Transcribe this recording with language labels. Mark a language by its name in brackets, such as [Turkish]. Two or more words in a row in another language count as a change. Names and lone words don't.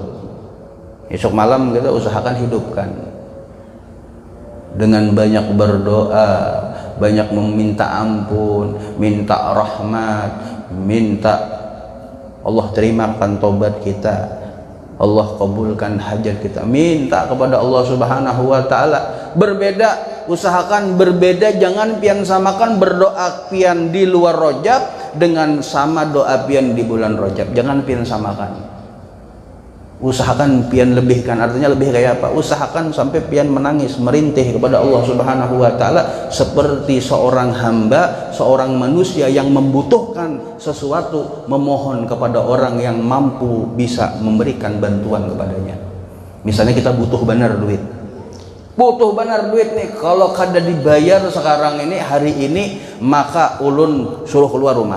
[Indonesian] Esok malam kita usahakan hidupkan dengan banyak berdoa, banyak meminta ampun, minta rahmat, minta Allah terimakan tobat kita, Allah kabulkan hajat kita, minta kepada Allah [Arabic] سبحانه وتعالى. [Banjar] Berbeda, usahakan berbeda, jangan pian samakan berdoa pian di luar Rajab dengan sama doa pian di bulan Rajab, jangan pian samakan. Usahakan pian lebihkan, artinya lebih kayak apa? [Indonesian] Usahakan sampai pian menangis, merintih kepada Allah [Arabic] سبحانه وتعالى [Indonesian] seperti seorang hamba, seorang manusia yang membutuhkan sesuatu, memohon kepada orang yang mampu bisa memberikan bantuan kepadanya. [Banjar] Misalnya kita butuh benar duit. Butuh benar duit nih, kalau kada dibayar sekarang ini, hari ini, maka ulun suruh keluar rumah.